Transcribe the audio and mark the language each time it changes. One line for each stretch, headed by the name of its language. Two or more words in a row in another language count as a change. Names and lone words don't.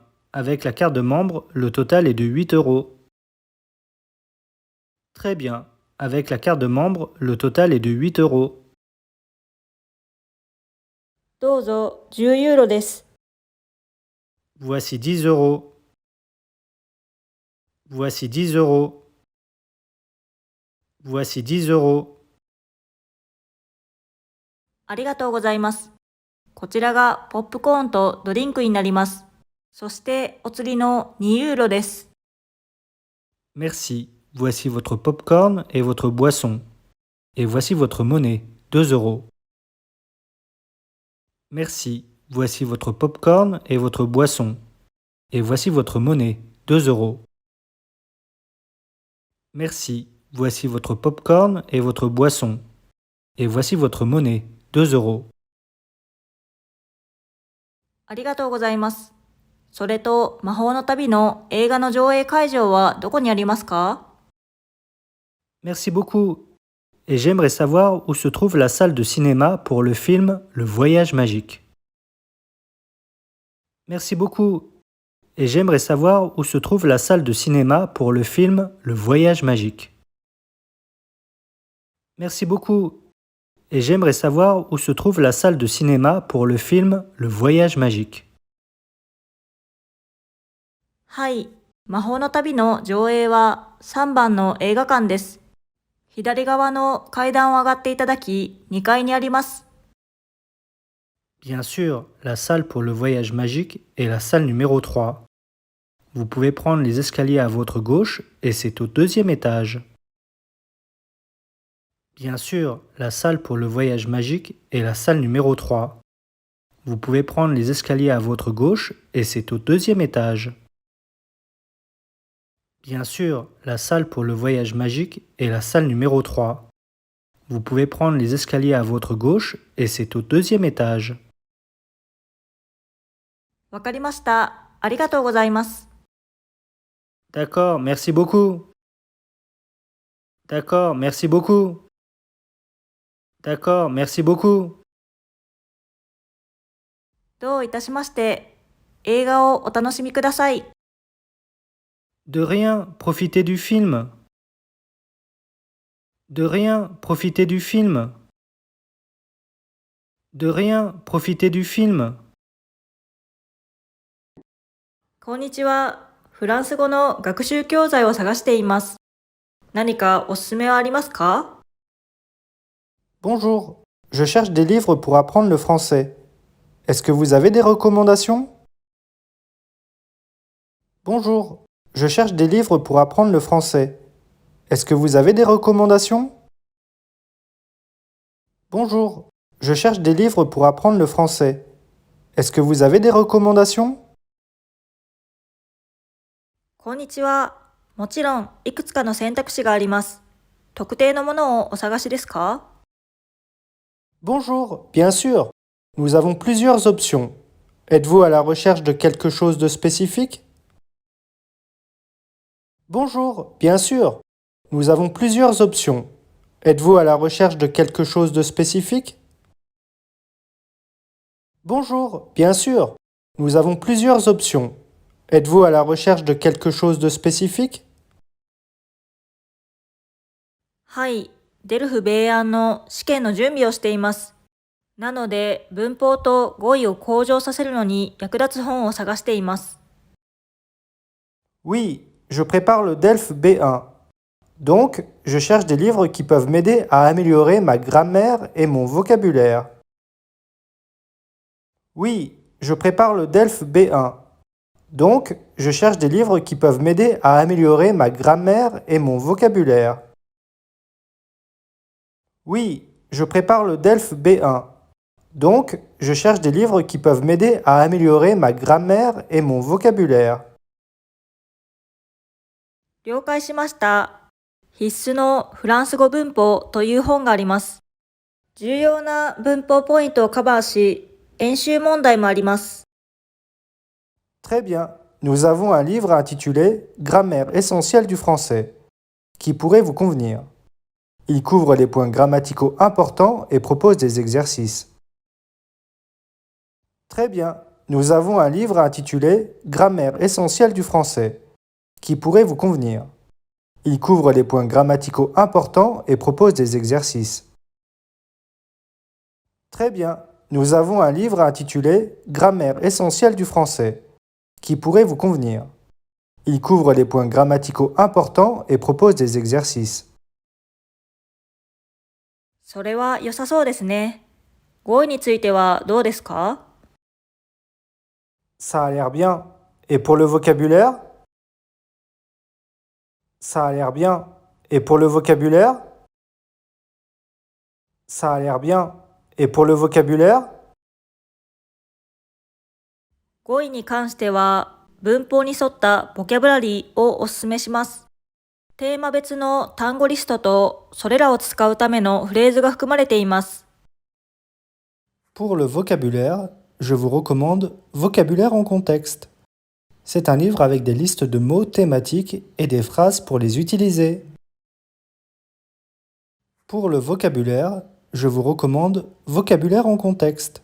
French: Avec la carte de membre, le total est de 8 euros. Très bien. Avec la carte de membre, le total est de 8 euros.
Japanese: どうぞ10ユーロです。
French: Voici 10 euros. Voici 10 euros. Voici 10 euros.
Japanese: ありがとうございます。こちらがポップコーンとドリンクになります。そしてお釣りの2ユーロです。
French: Merci. Voici votre popcorn et votre boisson. Et voici votre monnaie, 2 euros. Merci. Voici votre popcorn et votre boisson. Et voici votre monnaie, 2 euros. Merci. Voici votre popcorn et votre boisson. Et voici votre monnaie, 2 euros.
Japanese: ありがとうございます。それと魔法の旅の映画の上映会場はどこにありますか？
French: Merci beaucoup. Et j'aimerais savoir où se trouve la salle de cinéma pour le film Le Voyage magique. Merci beaucoup. Et j'aimerais savoir où se trouve la salle de cinéma pour le film Le Voyage magique. Merci beaucoup. Et j'aimerais savoir où se trouve la salle de cinéma pour le film Le Voyage magique.
Japanese: はい、魔法の旅の上映は3番の映画館です。左側の階段を上がっていただき、2階にあります。
French: Bien sûr, la salle pour le voyage magique est la salle numéro 3. Vous pouvez prendre les escaliers à votre gauche et c'est au 2e étage. Bien sûr, la salle pour le voyage magique est la salle numéro 3. Vous pouvez prendre les escaliers à votre gauche et c'est au 2e étage. Bien sûr, la salle pour le voyage magique est la salle numéro 3. Vous pouvez prendre les escaliers à votre gauche et c'est au 2e étage.
Japanese: わかりました。ありがとうございます。
French: D'accord, merci beaucoup. D'accord, merci beaucoup. D'accord, merci beaucoup.
Japanese: どういたしまして。映画をお楽しみください。
French: De rien, profitez du film. De rien, profitez du film. De rien, profitez du film.
Japanese: こんにちは。フランス語の学習教材を探しています。何かおすすめはありますか？
French: Bonjour, je cherche des livres pour apprendre le français. Est-ce que vous avez des recommandations? Bonjour, je cherche des livres pour apprendre le français. Est-ce que vous avez des recommandations? Bonjour, je cherche des livres pour apprendre le français. Est-ce que vous avez des recommandations?
Japanese: こんにちは。もちろん、いくつかの選択肢があります。特定のものをお探しですか？
French: Bonjour, bien sûr. Nous avons plusieurs options. Êtes-vous à la recherche de quelque chose de spécifique? Bonjour, bien sûr. Nous avons plusieurs options. Êtes-vous à la recherche de quelque chose de spécifique? Bonjour, bien sûr. Nous avons plusieurs options. Êtes-vous à la recherche de quelque chose de spécifique?
Japanese: はい、デルフ米安の試験の準備をしています。なので、文法と語彙を向上させるのに役立つ本を探しています。
French: Oui, je prépare le DELF B1. Donc, je cherche des livres qui peuvent m'aider à améliorer ma grammaire et mon vocabulaire. Oui, je prépare le DELF B1. Donc, je cherche des livres qui peuvent m'aider à améliorer ma grammaire et mon vocabulaire. Oui, je prépare le DELF B1. Donc, je cherche des livres qui peuvent m'aider à améliorer ma grammaire et mon vocabulaire.
Japanese: 了解しました。必須のフランス語文法という本があります。重要な文法ポイントをカバーし、演習問題もあります。
French: Très bien. Nous avons un livre intitulé Grammaire essentielle du français, qui pourrait vous convenir. Il couvre les points grammaticaux importants et propose des exercices. Très bien. Nous avons un livre intitulé Grammaire essentielle du français, qui pourrait vous convenir. Il couvre les points grammaticaux importants et propose des exercices. Très bien. Nous avons un livre intitulé Grammaire essentielle du français, qui pourrait vous convenir. Il couvre les points grammaticaux importants et propose des exercices.
Japanese: それは良さそうですね。語彙についてはどうですか？
French: Ça a l'air bien. Et pour le vocabulaire? Ça a l'air bien. Et pour le vocabulaire? Ça a l'air bien. Et pour le vocabulaire?
Japanese: 語彙に関しては文法に沿ったボキャブラリーをお勧めします。テーマ別の単語リストとそれらを使うためのフレーズが含まれています。
French: Pour le vocabulaire, je vous recommande Vocabulaire en contexte. C'est un livre avec des listes de mots thématiques et des phrases pour les utiliser. Pour le vocabulaire, je vous recommande Vocabulaire en contexte.